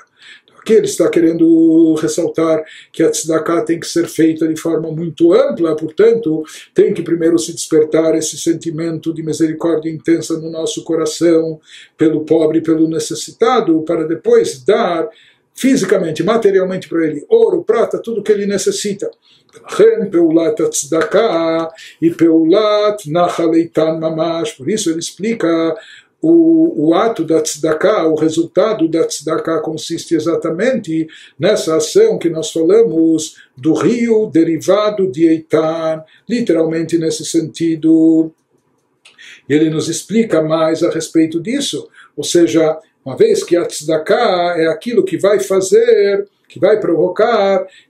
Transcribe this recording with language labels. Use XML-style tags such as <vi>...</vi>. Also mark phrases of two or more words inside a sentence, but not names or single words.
<pt>Aqui ele está querendo ressaltar que a tzedakah tem que ser feita de forma muito ampla, portanto, tem que primeiro se despertar esse sentimento de misericórdia intensa no nosso coração, pelo pobre, pelo necessitado, para depois dar fisicamente, materialmente para ele, ouro, prata, tudo que ele necessita.</pt> <he>לכן פעולת הצדקה היא פעולת נחל איתן ממש.</he> <pt>Por isso ele explica o ato da tzedakah, o resultado da tzedakah consiste exatamente nessa ação que nós falamos do rio derivado de Eitan, literalmente nesse sentido. E ele nos explica mais a respeito disso, ou seja, uma vez que a tzedakah é aquilo que vai fazer, que vai provocar</pt>